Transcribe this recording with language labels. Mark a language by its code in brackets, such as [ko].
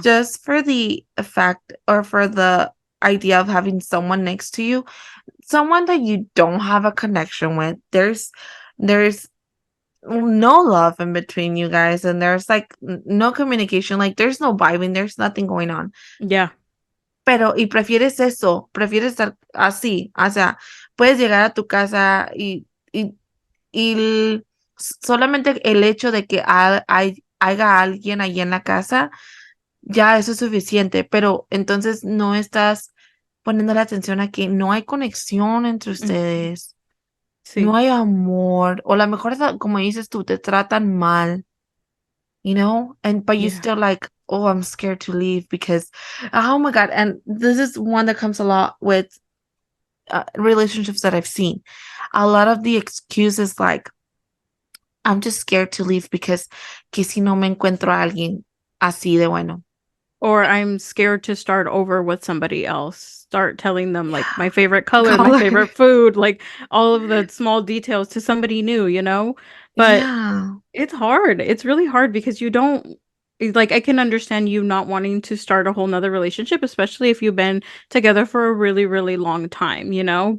[en] just for the effect or for the idea of having someone next to you, someone that you don't have a connection with. There's no love in between you guys, and there's like no communication, like there's no vibing, there's nothing going on. yeah, [es] Pero, y prefieres eso, prefieres estar así, o sea, puedes llegar a tu casa y solamente el hecho de que haya alguien ahí en la casa, ya eso es suficiente, pero entonces no estás poniendo la atención a que no hay conexión entre mm, ustedes, no sí, hay amor, o a lo mejor, como dices tú, te tratan mal, [en] and but you still like, oh, I'm scared to leave because, oh my God. And this is one that comes a lot with relationships that I've seen. A lot of the excuses like, I'm just scared to leave because [es] que si no me encuentro a alguien así de bueno. [en] Or I'm scared to start over with somebody else. Start telling them like my Yeah. favorite color, my Color. favorite food, like all of the small details to somebody new, you know? But Yeah. it's hard. It's really hard because you don't like I can understand you not wanting to start a whole nother relationship, especially if you've been together for a really, really long time, you know?